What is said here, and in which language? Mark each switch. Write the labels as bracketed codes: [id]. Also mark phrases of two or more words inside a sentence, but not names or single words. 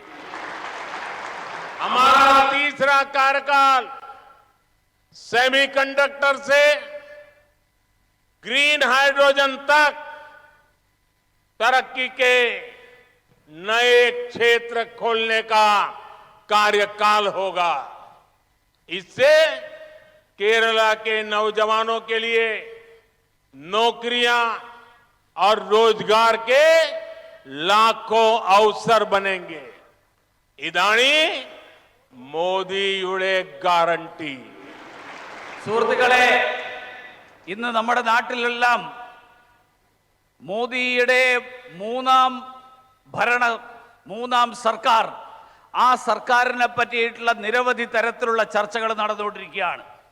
[hi] हमारा तीसरा कार्यकाल सेमीकंडक्टर से [en] green hydrogen [hi] तक तरक्की के नए क्षेत्र खोलने का कार्यकाल होगा. इससे केरला के नौजवानों के लिए नौकरियां और रोजगार के लाखों अवसर बनेंगे. [ml] ഇതാണ് മോദിയുടെ ഗ്യാരണ്ടി. സുഹൃത്തുക്കളെ, ഇന്ന് നമ്മുടെ നാട്ടിലെല്ലാം മോദിയുടെ മൂന്നാം സർക്കാർ, ആ സർക്കാരിനെ പറ്റിയിട്ടുള്ള നിരവധി തരത്തിലുള്ള ചർച്ചകൾ നടന്നുകൊണ്ടിരിക്കുകയാണ്.